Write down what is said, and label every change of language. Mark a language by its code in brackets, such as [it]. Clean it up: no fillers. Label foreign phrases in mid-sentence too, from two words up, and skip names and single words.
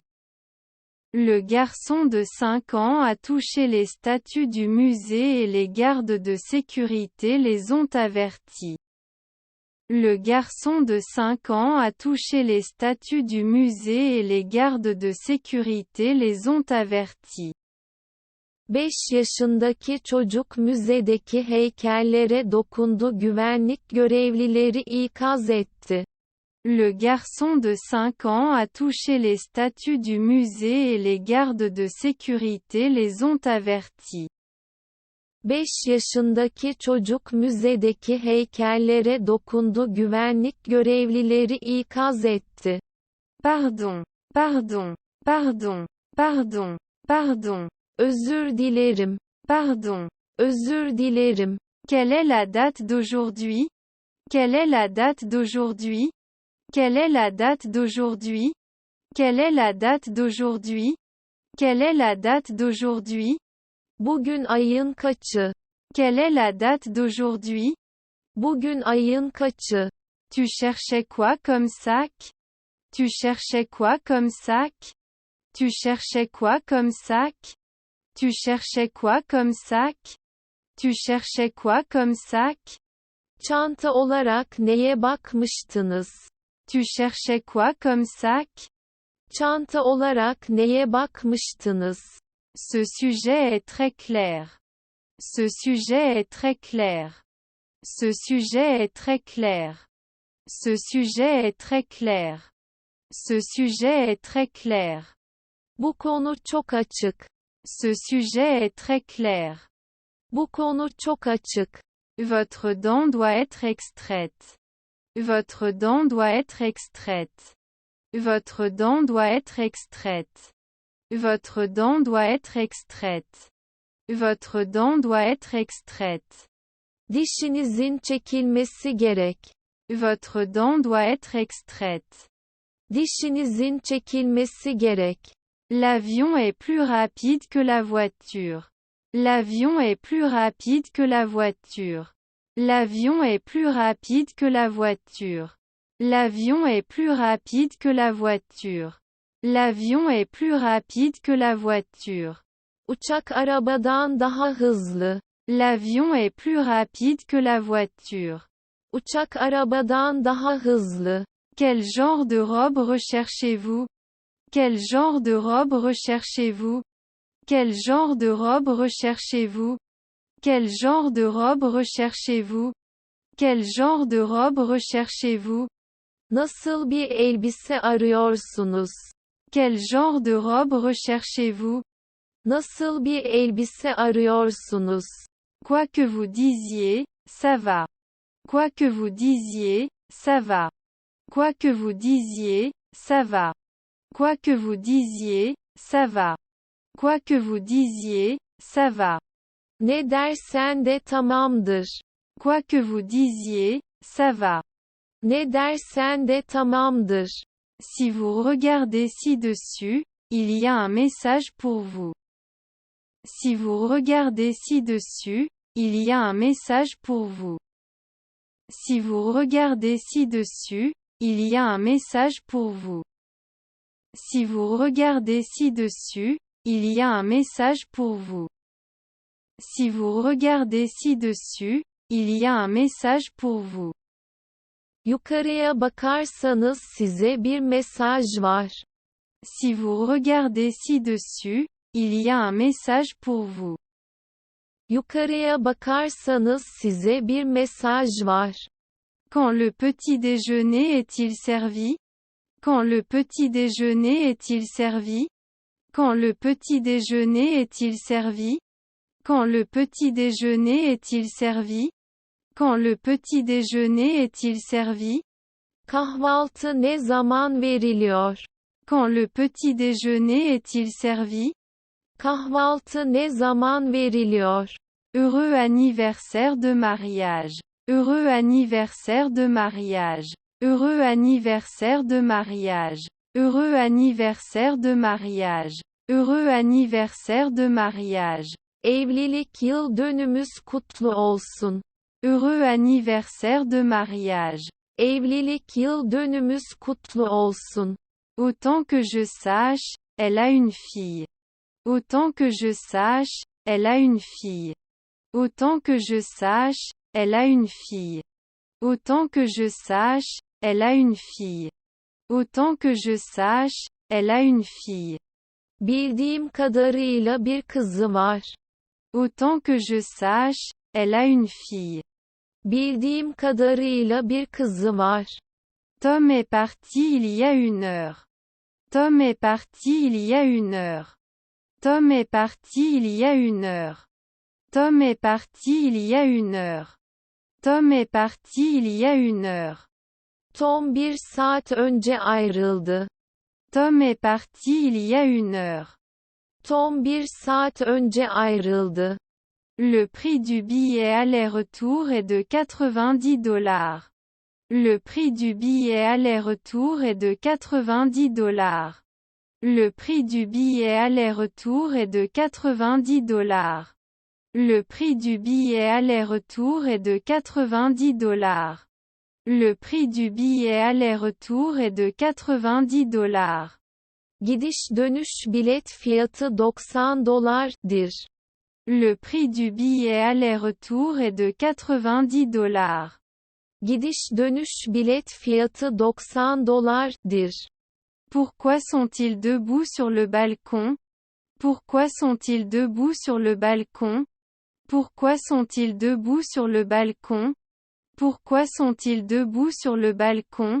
[fr] Le garçon de 5 ans a touché les statues du musée et les gardes de sécurité les ont avertis. Le garçon de 5 ans a touché les statues du musée et les gardes de sécurité les ont avertis. [tr] 5 yaşındaki çocuk müzedeki heykellere dokundu, güvenlik görevlileri ikaz etti. [fr] Le garçon de 5 ans a touché les statues du musée et les gardes de sécurité les ont avertis. [tr] 5 yaşındaki çocuk müzedeki heykellere dokundu, güvenlik görevlileri ikaz etti. [fr] Pardon, pardon, pardon, pardon, pardon. [tr] Özür dilerim. [fr] Pardon. [tr] Özür dilerim. [fr] Quelle est la date d'aujourd'hui? Quelle est la date d'aujourd'hui? Quelle est la date d'aujourd'hui? Quelle est la date d'aujourd'hui? Quelle est la date d'aujourd'hui? [tr] Bugün ayın kaçı? [fr] Quelle est la date d'aujourd'hui? [tr] Bugün ayın kaçı? [fr] Tu cherchais quoi comme sac? Tu cherchais quoi comme sac? Tu cherchais quoi comme sac? Tu cherchais quoi comme sac? Tu cherchais quoi comme sac? [tr] Çanta olarak neye bakmıştınız? [fr] Tu cherchais quoi comme sac? [tr] Çanta olarak neye bakmıştınız? [fr] Ce sujet est très clair. Ce sujet est très clair. Ce sujet est très clair. Ce sujet est très clair. Ce sujet est très clair. [tr] Bu konu çok açık. [fr] Ce sujet est très clair. [tr] Bu konu çok açık. [fr] Votre dent doit être extraite. Votre dent doit être extraite. Votre dent doit être extraite. Votre dent doit être extraite. Votre dent doit être extraite. [tr] Dişinizin çekilmesi gerek. [fr] Votre dent doit être extraite. [tr] Dişinizin çekilmesi gerek. [fr] L'avion est plus rapide que la voiture. L'avion est plus rapide que la voiture. L'avion est plus rapide que la voiture. L'avion est plus rapide que la voiture. L'avion est plus rapide que la voiture. [tr] Uçak arabadan daha hızlı. [fr] L'avion est plus rapide que la voiture. [tr] Uçak arabadan daha hızlı. [fr] Quel genre de robe recherchez-vous? Quel genre de robe recherchez-vous? Quel genre de robe recherchez-vous? Quel genre de robe recherchez-vous? Quel genre de robe recherchez-vous? [tr] Nasıl bir elbise arıyorsunuz? [fr] Quel genre de robe recherchez-vous? [tr] Nasıl bir elbise arıyorsunuz? [fr] Quoi que vous disiez, ça va. Quoi que vous disiez, ça va. Quoi que vous disiez, ça va. Quoi que vous disiez, ça va. Quoi que vous disiez, ça va. [tr] Ne dersen de tamamdır. [fr] Quoi que vous disiez, ça va. [tr] Ne dersen de tamamdır. [fr] Si vous regardez ci-dessus, il y a un message pour vous. Si vous regardez ci-dessus, il y a un message pour vous. Si vous regardez ci-dessus, il y a un message pour vous. Si vous regardez ci-dessus, il y a un message pour vous. Si vous regardez ci-dessus, il y a un message pour vous. [tr] Yukarıya bakarsanız size bir mesaj var. [fr] Si vous regardez ci-dessus, il y a un message pour vous. [tr] Yukarıya bakarsanız size bir mesaj var. [fr] Quand le petit déjeuner est-il servi? Quand le petit déjeuner est-il servi? Quand le petit déjeuner est-il servi? Quand le petit déjeuner est-il servi? Quand le petit déjeuner est-il servi? [tr] Kahvaltı ne zaman veriliyor? [fr] Quand le petit déjeuner est-il servi? [tr] Kahvaltı ne zaman veriliyor? [fr] Heureux anniversaire de mariage. Heureux anniversaire de mariage. Heureux anniversaire de mariage. Heureux anniversaire de mariage. Heureux anniversaire de mariage. [tr] Evlilik yıl dönümümüz kutlu olsun. [fr] Heureux anniversaire de mariage. [tr] Evlilik yıl dönümüz kutlu olsun. [fr] Autant que je sache, elle a une fille. Autant que je sache, elle a une fille. Autant que je sache, elle a une fille. Autant que je sache, elle a une fille. Autant que je sache, elle a une fille. [tr] Bildiğim kadarıyla bir kızı var. [fr] Autant que je sache, elle a une fille. [tr] Bildiğim kadarıyla bir kızı var. [fr] Tom est parti il y a une heure. Tom est parti il y a une heure. Tom est parti il y a une heure. Tom est parti il y a une heure. Tom est parti il y a une heure. [tr] Tom bir saat önce ayrıldı. [fr] Tom est parti il y a une heure. [tr] Tom bir saat önce ayrıldı. [fr] Le prix du billet aller-retour est de 90 dollars. Le prix du billet aller-retour est de 90 dollars. Le prix du billet aller-retour est de 90 dollars. Le prix du billet aller-retour est de 90 dollars. Le prix du billet aller-retour est de 90 dollars. [tr] Gidiş dönüş bilet fiyatı 90 dolardır. [fr] Le prix du billet aller-retour est de 90 dollars. [tr] Gidiş dönüş bilet fiyatı 90 dolardır. [fr] Pourquoi sont-ils debout sur le balcon? Pourquoi sont-ils debout sur le balcon? Pourquoi sont-ils debout sur le balcon? Pourquoi sont-ils debout sur le balcon?